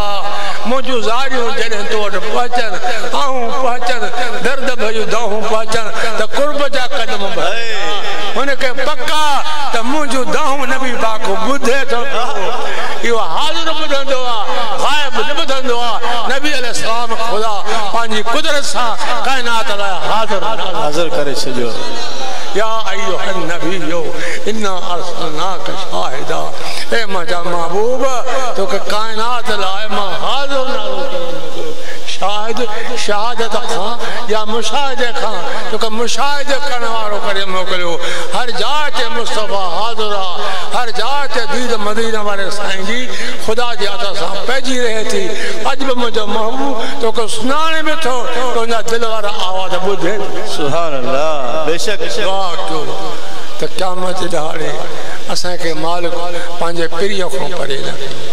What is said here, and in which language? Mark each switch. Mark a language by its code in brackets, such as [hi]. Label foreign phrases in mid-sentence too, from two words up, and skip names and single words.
[sd] मुंहिंजूं ज़ारियूं जॾहिं तो वटि पहुचनि आऊं पहुचनि दर्द भरियूं दाहूं पहुचनि त कुर्ब जा कदम भरे हुनखे पका त मुंहिंजूं दाहूं नबी पाक ॿुधे थो इहो हाज़िर ॿुधंदो आहे ग़ाइब न ॿुधंदो आहे नबी अलैहिस्सलाम ख़ुदा पंहिंजी कुदरत सां काइनात लाइ हाज़िर करे छॾियो [ar] يا أيها النبي إنا أرسلناك شاهدا [sd] मुंहिंजा महबूब तोखे काइनात लाइ मां हाज़िर शाहिद शहादत खां या मुशाहिदे खां तोखे मुशाहिदे करण वारो करे मोकिलियो हर जाइ ते मुस्तफ़ा हाज़िर आहे हर जाइ ते दीद मदीना वारे साईं जी ख़ुदा जी अता सां पइजी रहे थी अॼु बि मुंहिंजो महबूब तोखे सुञाणे बि थो तुंहिंजा दिलि वारा आवाज़ ॿुधे [ar] سبحان الله [sd] बेशक दुआ कयो त क़यामत ॾाढे असांखे मालिक पंहिंजे पिरीअ खां परे रखे